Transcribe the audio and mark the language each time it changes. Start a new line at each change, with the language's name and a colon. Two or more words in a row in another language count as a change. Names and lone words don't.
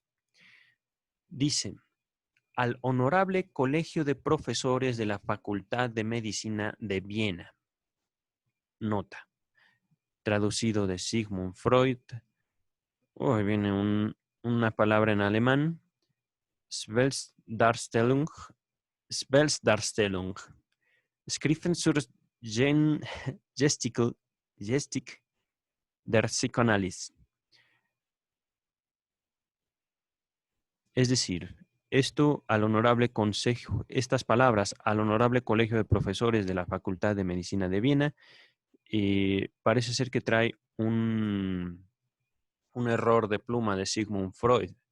Spanish: Dice: al Honorable Colegio de Profesores de la Facultad de Medicina de Viena. Nota. Traducido de Sigmund Freud. Hoy viene una palabra en alemán.
German: Selbstdarstellung. Schriften zur Gestik der Psychoanalyse.
Spanish: Es decir, estas palabras al Honorable Colegio de Profesores de la Facultad de Medicina de Viena, parece ser que trae un error de pluma de Sigmund Freud.